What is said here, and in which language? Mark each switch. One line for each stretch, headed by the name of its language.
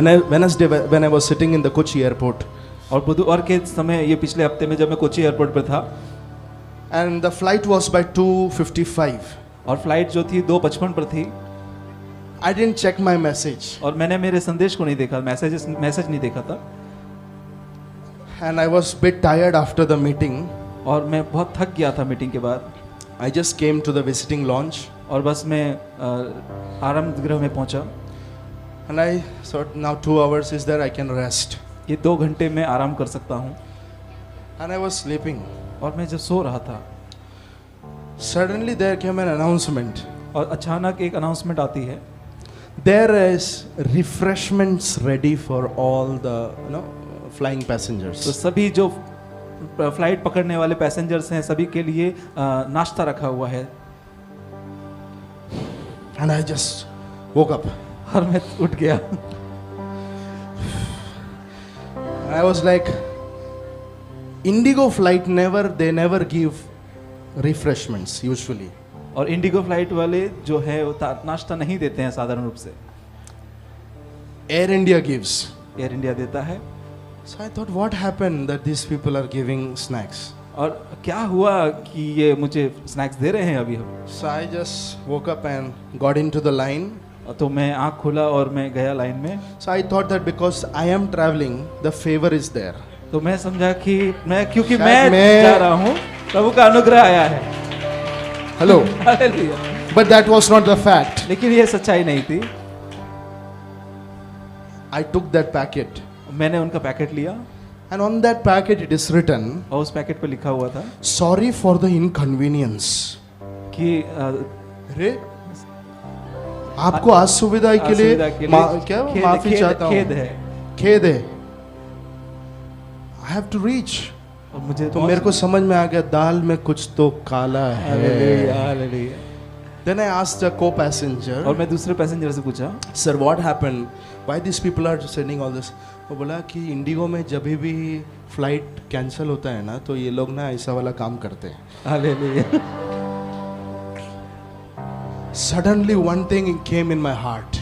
English: Wednesday when I was sitting in the Kochi airport
Hindi: और बुधवार के समय, ये पिछले हफ्ते में जब मैं कोची एयरपोर्ट पर था,
English: and the flight was by 2:55.
Hindi: और फ्लाइट जो थी 2:55 पर थी,
English: I didn't check my message
Hindi: और मैंने मेरे संदेश को नहीं देखा, मैसेज नहीं देखा था,
English: and I was bit tired after the meeting.
Hindi: और मैं बहुत थक गया था मीटिंग के बाद।
English: I just came to the visiting lounge
Hindi: और बस मैं आराम गृह में पहुंचा,
English: and I thought now 2 hours is there, I can rest,
Hindi: ये 2 घंटे में आराम कर सकता हूँ।
English: and I was sleeping.
Hindi: और मैं जब सो रहा था,
English: Suddenly there came an announcement.
Hindi: और अचानक एक अनाउंसमेंट आती है,
English: There is refreshments ready for all the flying passengers.
Hindi: तो सभी जो फ्लाइट पकड़ने वाले पैसेंजर्स हैं सभी के लिए नाश्ता रखा हुआ है।
English: And I just woke up.
Hindi: और मैं उठ गया।
English: I was like, Indigo flight they never give refreshments usually.
Hindi: और इंडिगो फ्लाइट वाले जो है वो नाश्ता नहीं देते हैं साधारण रूप से,
English: Air India gives.
Hindi: Air India देता है।
English: So I thought, what happened that these people are giving snacks?
Hindi: और क्या हुआ कि ये मुझे स्नैक्स दे रहे हैं अभी हम।
English: So I just woke up and got into the line.
Hindi: तो मैं आँख खोला और मैं गया लाइन में।
English: So I thought that because I am traveling, the favor is there.
Hindi: तो मैं समझा कि क्योंकि शायद मैं जा रहा हूँ, प्रभु का अनुग्रह आया है।
English: Hello.
Hindi: Hallelujah.
English: But that was not the fact.
Hindi: लेकिन ये सच्चाई नहीं थी।
English: I took that packet.
Hindi: मैंने उनका पैकेट लिया,
English: And on that packet it is written,
Hindi: और उस पैकेट पे लिखा हुआ था
English: sorry for the inconvenience.
Hindi: कि अरे आपको असुविधा के लिए क्या माफी चाहता हूँ, खेद है, खेद है।
English: I have to reach.
Hindi: और मुझे तो मेरे को समझ में आ गया दाल में कुछ तो काला हालेलुया है। Hallelujah.
English: Then I asked a co-passenger,
Hindi: और मैं दूसरे पैसेंजर से पूछा,
English: sir what happened? Why these people are sending all this?
Hindi: वो बोला कि इंडिगो में जब भी फ्लाइट कैंसिल होता है ना तो ये लोग ना ऐसा वाला काम करते हैं। Hallelujah.
English: Suddenly one thing came in my heart.